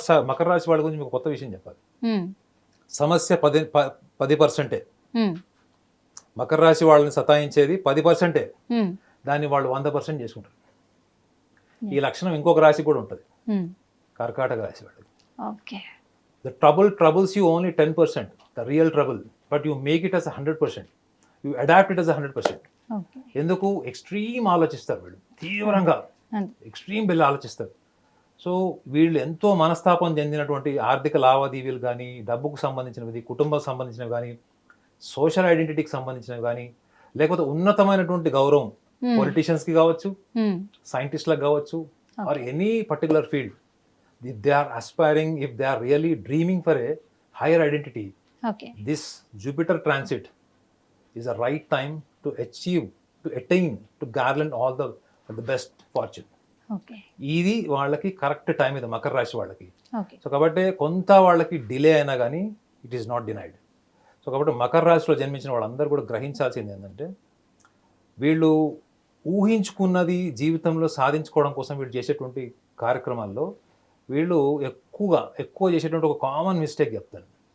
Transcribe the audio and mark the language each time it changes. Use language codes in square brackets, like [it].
[te] మకర రాశి వాళ్ళ గురించి మీకు కొత్త విషయం చెప్పాలి. సమస్య 10%. మకర రాశి వాళ్ళని సతాయించేది 10%. దాన్ని వాళ్ళు 100% చేసుకుంటారు. ఈ లక్షణం ఇంకొక రాశి కూడా ఉంటుంది, కర్కాటక రాశి వాళ్ళకి. [en] The troubles you only 10%, the real trouble, but you make it as 100%. You adapt it as 100%. [te] ఎందుకు? ఎక్స్ట్రీమ్ ఆలోచిస్తారు వీళ్ళు, తీవ్రంగా ఎక్స్ట్రీమ్ బిల్ ఆలోచిస్తారు. సో వీళ్ళు ఎంతో మనస్తాపం చెందినటువంటి ఆర్థిక లావాదేవీలు కానీ, డబ్బుకు సంబంధించినవి, కుటుంబం సంబంధించినవి కానీ, సోషల్ ఐడెంటిటీకి సంబంధించినవి కానీ, లేకపోతే ఉన్నతమైనటువంటి గౌరవం పొలిటీషియన్స్కి కావచ్చు, సైంటిస్ట్లకు కావచ్చు, [en] Or any particular field. If they are aspiring, if they are really dreaming for a higher identity, this Jupiter transit is a right time to attain, to garland all the best fortune. [te] ఇది వాళ్ళకి correct time, ఇది మకర రాశి వాళ్ళకి. So కాబట్టి కొంత వాళ్ళకి delay అయినా కానీ [en] It is not denied. [te] So కాబట్టి మకర రాశిలో జన్మించిన వాళ్ళందరూ కూడా గ్రహించాల్సింది ఏంటంటే, వీళ్ళు ఊహించుకున్నది జీవితంలో సాధించుకోవడం కోసం వీళ్ళు చేసేటువంటి కార్యక్రమాల్లో వీళ్ళు ఎక్కువ చేసేటువంటి ఒక కామన్ మిస్టేక్ చెప్తాను.